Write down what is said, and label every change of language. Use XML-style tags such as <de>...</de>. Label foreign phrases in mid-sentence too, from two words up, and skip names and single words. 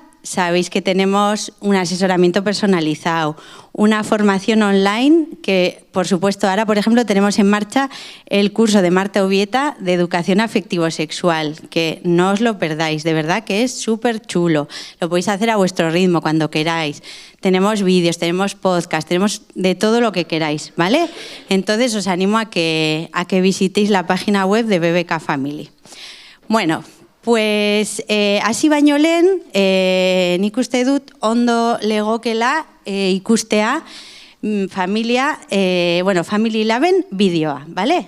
<es>Sabéis que tenemos un asesoramiento personalizado, una formación online que, por supuesto, ahora, por ejemplo, tenemos en marcha el curso de Marta Ubieta de Educación Afectivo-Sexual, que no os lo perdáis, de verdad que es súper chulo. Lo podéis hacer a vuestro ritmo, cuando queráis. Tenemos vídeos, tenemos podcast, tenemos de todo lo que queráis, ¿vale? Entonces, os animo a que visitéis la página web de BBK Family.</es> <eu>Bueno, pues hasi baino lehen, nik uste dut ondo legokela ikustea familia, Family Laben bideoa, ¿vale?</eu>